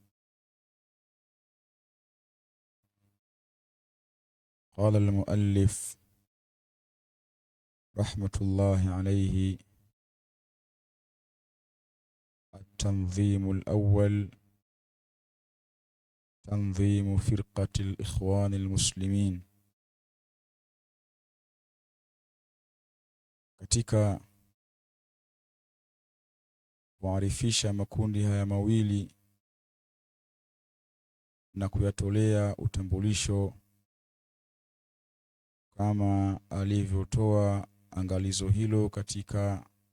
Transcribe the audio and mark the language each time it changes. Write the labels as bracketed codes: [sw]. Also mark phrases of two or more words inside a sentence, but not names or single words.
[ar] قال المؤلف رحمة الله عليه: التنظيم الأول تنظيم فرقة الإخوان المسلمين. [sw] Katika kuarifisha makundi haya mawili na kuyatolea utambulisho kama alivyotoa angalizo hilo katika